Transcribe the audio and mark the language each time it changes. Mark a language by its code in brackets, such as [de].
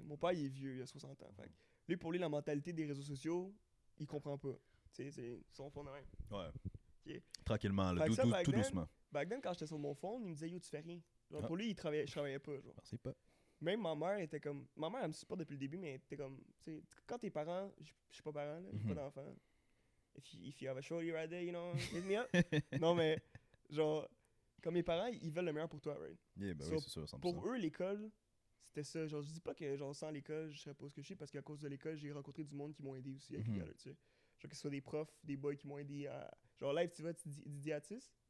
[fr] Mon père, il est vieux, il a 60 ans. Fait que lui, pour lui, la mentalité des réseaux sociaux, il comprend pas. Tu sais, c'est son fond de même. Ouais. Ok. Tranquillement, là, Fait que ça, back tout [en] then, [fr] doucement. Back then, quand j'étais sur mon phone, il me disait, yo, tu fais rien. Genre, Ah. pour lui, je travaillais pas. Genre. Pensez pas. Même ma mère était comme. Ma mère, elle me suit pas depuis le début, mais elle était comme. Tu sais, quand tes parents. Je suis pas parent, là, j'ai pas Mhm. d'enfant. [en] If you have a shorty right there, you know, hit me up. [fr] Non, mais, genre, comme mes parents, ils veulent le meilleur pour toi, right? [en] Yeah, ben So, [fr] oui, c'est sûr, 100%. Pour eux, l'école, c'était ça. Genre, je dis pas que, genre, sans l'école, je serais pas ce que je suis, parce qu'à cause de l'école, j'ai rencontré du monde qui m'ont aidé aussi avec Mhm. les galères, tu sais. Genre, que ce soit des profs, des boys qui m'ont aidé à. Genre, live, tu vois, Didier Atis.